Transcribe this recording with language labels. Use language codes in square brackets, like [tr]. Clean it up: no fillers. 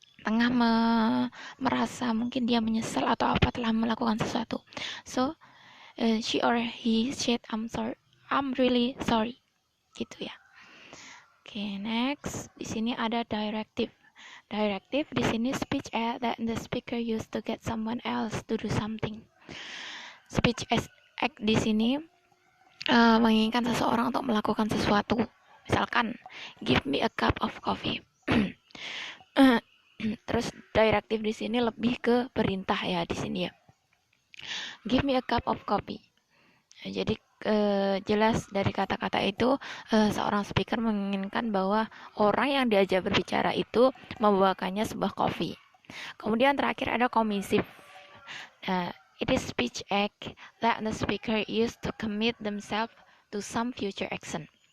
[id] tengah merasa mungkin dia menyesal atau apa telah melakukan sesuatu. [en] So she or he said I'm really sorry, [id] gitu ya. [en] Oke, next [id] di sini ada [en] directive. Directive di sini speech that the speaker used to get someone else to do something. [id] Speech act di sini menginginkan seseorang untuk melakukan sesuatu. [en] Misalkan, give me a cup of coffee. [id] Terus directive di sini lebih ke perintah ya di sini ya. [en] Give me a cup of coffee. [id] Jadi jelas dari kata-kata itu seorang speaker menginginkan bahwa orang yang diajak berbicara itu membawakannya sebuah kopi. Kemudian terakhir ada commissive. [en] It is speech act that the speaker used to commit themselves to some future action.